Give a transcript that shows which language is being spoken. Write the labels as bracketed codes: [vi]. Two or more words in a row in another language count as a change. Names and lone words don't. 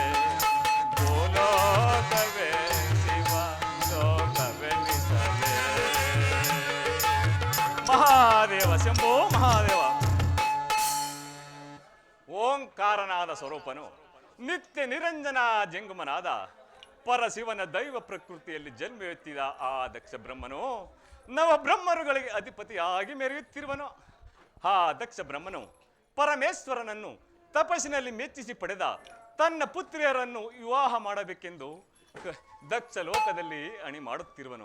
[kn] ಓ ಲೋಕವೇ ಶಿವ ಲೋಕವೆನಿಸಲೇ. ಮಹಾದೇವ ಶಂಭೋ ಮಹಾದೇವ. ಓಂಕಾರನಾದ ಸ್ವರೂಪನು ನಿತ್ಯ ನಿರಂಜನ ಜಂಗಮನಾದ ಪರಶಿವನ ದೈವ ಪ್ರಕೃತಿಯಲ್ಲಿ ಜನ್ಮ ಎತ್ತಿದ ಆ ದಕ್ಷ ಬ್ರಹ್ಮನು ನವ ಬ್ರಹ್ಮರುಗಳಿಗೆ ಅಧಿಪತಿಯಾಗಿ ಮೆರೆಯುತ್ತಿರುವನು. ಆ ದಕ್ಷ ಬ್ರಹ್ಮನು ಪರಮೇಶ್ವರನನ್ನು ತಪಸ್ಸಿನಲ್ಲಿ ಮೆಚ್ಚಿಸಿ ಪಡೆದ ತನ್ನ ಪುತ್ರಿಯರನ್ನು ವಿವಾಹ ಮಾಡಬೇಕೆಂದು ದಕ್ಷ ಲೋಕದಲ್ಲಿ ಅಣಿ ಮಾಡುತ್ತಿರುವನು.